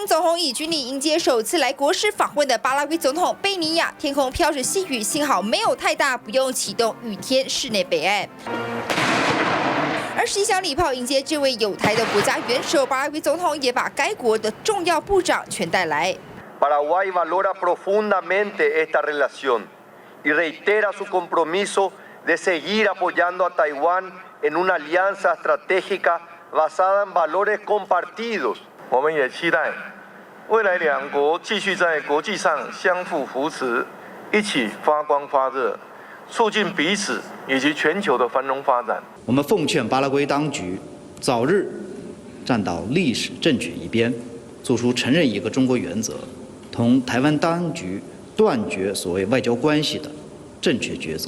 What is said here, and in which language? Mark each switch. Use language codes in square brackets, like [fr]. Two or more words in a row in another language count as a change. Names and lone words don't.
[zh] 總統以軍禮迎接首次來國事訪問的巴拉圭總統貝尼亞，天空飄着細雨，幸好沒有太大，不用啟動雨天室內備案。而10響禮炮迎接這位有台的國家元首，巴拉圭總統也把該國的重要部長全帶來。 [es] Paraguay valora profundamente esta relación y reitera su compromiso de seguir apoyando a Taiwán en una alianza estratégica basada en valores compartidos。 [zh] 我們也期待未來兩國繼續在國際上相互扶持，一起發光發熱，促進彼此以及全球的繁榮發展。我們奉勸巴拉圭當局早日站到歷史正確一邊，做出承認一個中國原則，同台灣當局斷絕所謂外交關係的正確抉擇。